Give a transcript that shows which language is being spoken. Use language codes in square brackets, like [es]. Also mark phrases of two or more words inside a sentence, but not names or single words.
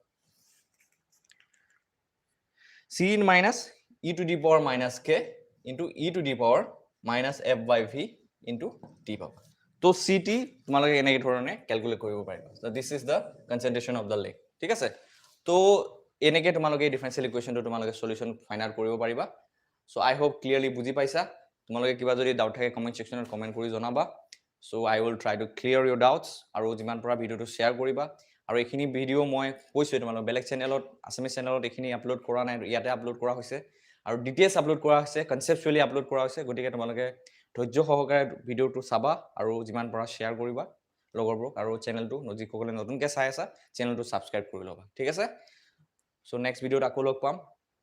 [en] c in minus e to the power minus k into e to the power minus f/v into t [as] পাবা তো ct তোমালোকে এনেকে ধৰণে ক্যালকুলেট কৰিব পাৰিবা [en] so this is the concentration of the lake [as] ঠিক আছে তো এনেকে তোমালোকে [en] differential equation [as] তোমালোকে [en] solution find out [as] কৰিব পাৰিবা [en] so I hope clearly [as] বুজি পাইছা তোমালোকে কিবা যদি ডাউট থাকে [en] comment section [as] কমেন্ট কৰি জনাবা [en] so I will try to clear your doubts [as] আৰু যিমান পৰা ভিডিওটো শেয়াৰ কৰিবা আৰু এখিনি ভিডিও মই কৈছো তোমালোক বেলেগ চেনেলত আসামি চেনেলত এখিনি আপলোড কৰা নাই ইয়াতে আপলোড কৰা হৈছে আৰু ডিটেইলছ আপলোড কৰা হৈছে কনসেপচুৱেলি আপলোড কৰা হৈছে গতিকে তোমালোকে ধৈৰ্য সহকাৰে ভিডিওটো চাবা আৰু যিমান পৰা শেয়াৰ কৰিবা লগৰবোৰক আৰু চেনেলটো যিসকলে নতুনকৈ চাই আছা চেনেলটো সাবস্ক্ৰাইব কৰি ল'বা ঠিক আছে [en] so next video [as] আকৌ লগ পাম